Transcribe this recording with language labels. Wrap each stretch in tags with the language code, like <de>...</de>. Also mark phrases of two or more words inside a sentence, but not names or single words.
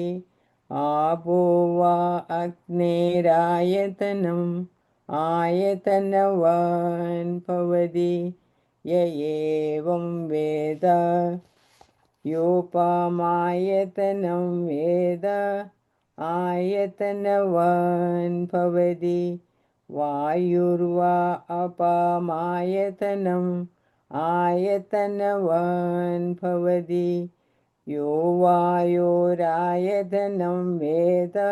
<sa>ആപോ വാ അഗ്നേരായതനം ആയതനവാൻ ഭവതി. യ ഏവം വേദ യോപമായതനം വേദ आयतनवान् भवति वायुर्वा अपामायतनम् आयतनवान् भवति यो वायोरायतनं वेद</sa>